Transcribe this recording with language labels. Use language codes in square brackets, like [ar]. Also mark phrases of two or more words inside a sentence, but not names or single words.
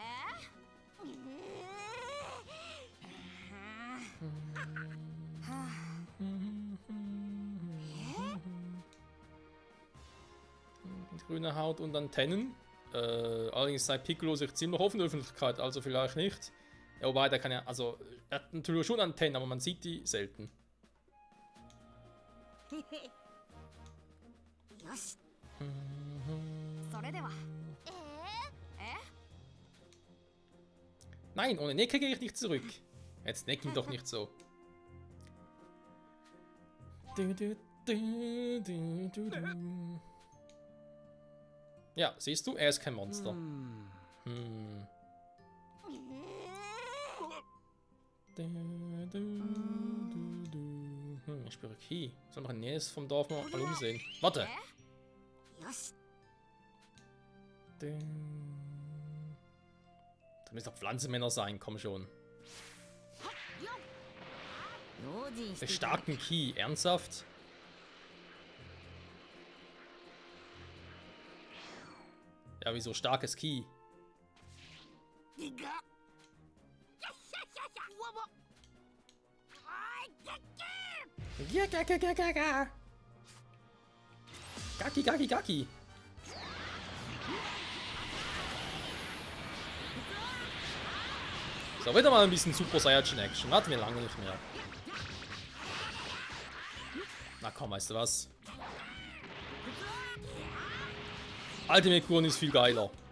[de] Grüne Haut und Antennen. Allerdings sei Piccolo sich ziemlich offen in der Öffentlichkeit, also vielleicht nicht. Ja, wobei, der kann ja, also, er hat natürlich schon Antennen, aber man sieht die selten. [ja] よし。それでは。 [de] Nein, ohne Necke gehe ich nicht zurück. Jetzt neck ihn doch nicht so. Ja, siehst du, er ist kein Monster. Ich spüre Ki. Soll noch ein Nähes vom Dorf mal umsehen. Warte! [ja] よし。 [de] Da müssen doch Pflanzenmänner sein, komm schon. [ja] 用心して [de] Starken Ki, ernsthaft? Ja, wieso starkes Ki? いが。わわ。あいけけ。 [ja] Gaki, Gaki, Gaki. [de] So, wieder mal ein bisschen Super Saiyajin Action. Warten wir lange nicht mehr. Na komm, weißt du was? Ultimate Kuren ist viel geiler.